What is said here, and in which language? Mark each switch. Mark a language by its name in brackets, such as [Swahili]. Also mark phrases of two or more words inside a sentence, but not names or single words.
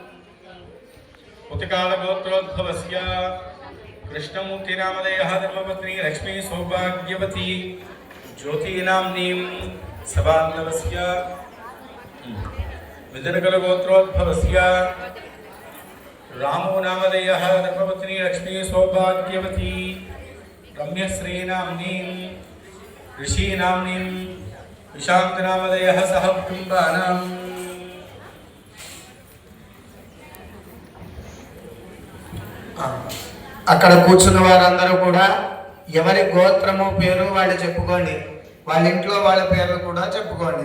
[Sanskrit] उत्कालगोत्रोद्भवस्य कृष्णमूर्तिनामधेयः धर्मपत्नी लक्ष्मी सौभाग्यवती ज्योतिनाम्नीं सभान्नवस्य मिथुनकुलगोत्रोद्भवस्य रामो नामधेयः धर्मपत्नी लक्ष्मी सौभाग्यवती रम्यश्रीनाम्नीं ऋषीनाम्नीं विशान्तनामधेयः सह कुटुम्बानाम् [Telugu] అక్కడ కూర్చున్న వారందరూ కూడా ఎవరి గోత్రము పేరు వాళ్ళు చెప్పుకోండి, వాళ్ళ ఇంట్లో వాళ్ళ పేర్లు కూడా చెప్పుకోండి.